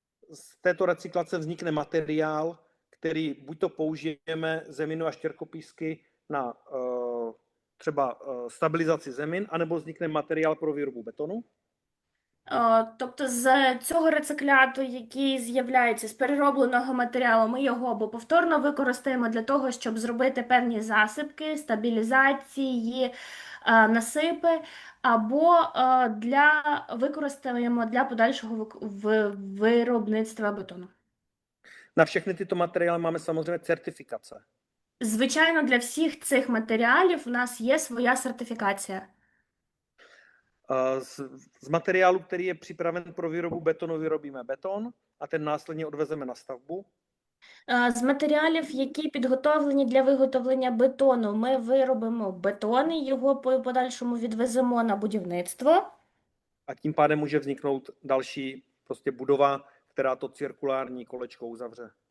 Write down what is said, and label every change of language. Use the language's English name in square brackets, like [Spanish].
[Czech] Z této recyklace vznikne materiál, který buď to použijeme zeminu a štěrkopísky na třeba stabilizaci zemin, anebo vznikne materiál pro výrobu betonu. [Ukrainian] Тобто з цього рецикляту, який з'являється з переробленого матеріалу, ми його або повторно використаємо для того, щоб зробити певні засипки, стабілізації, насипи, або використаємо для подальшого виробництва бетону. [Czech] Na všechny tyto materiály máme samozřejmě certifikace. [Ukrainian] Звичайно, для всіх цих матеріалів у нас є своя сертифікація. [Czech] Z materiálu, který je připraven pro výrobu betonu, vyrobíme beton a ten následně odvezeme na stavbu. [Ukrainian] З матеріалів, які підготовлені для виготовлення бетону, ми виробимо бетон і його по подальшому відвеземо на будівництво. [Czech] A tím pádem může vzniknout další prostě budova, která to cirkulární kolečko uzavře.